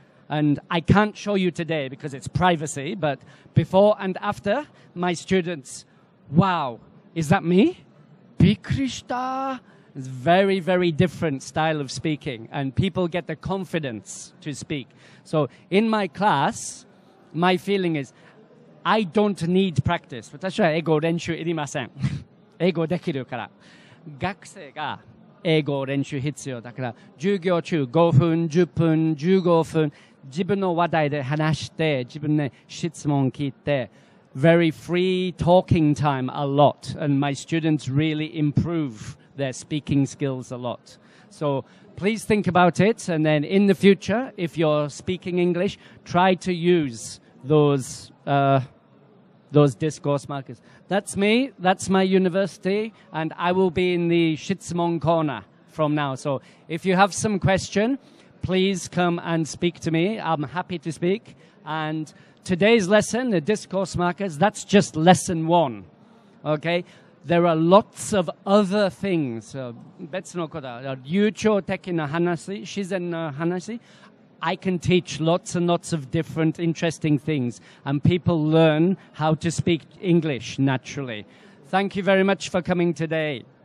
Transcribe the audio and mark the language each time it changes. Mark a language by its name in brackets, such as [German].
[English] And I can't show you today because it's privacy, but before and after, my students, wow, is that me? Bikrishita. It's very, very different style of speaking, and people get the confidence to speak. So in my class, my feeling is, I don't need practice. [Japanese] 私は英語練習いりません。英語できるから。学生が英語練習必要だから、授業中5分、10分、15分、自分の話題で話して、自分で質問聞いて、 [English] very free talking time a lot, and my students really improve their speaking skills a lot. So please think about it, and then in the future, if you're speaking English, try to use those discourse markers. That's me, that's my university, and I will be in the Shitsumon corner from now. So if you have some question, please come and speak to me. I'm happy to speak. And today's lesson, the discourse markers, that's just lesson 1. Okay? There are lots of other things. [Japanese] 別のこと、流暢的な話、自然な話。 [English] I can teach lots and lots of different interesting things, and people learn how to speak English naturally. Thank you very much for coming today.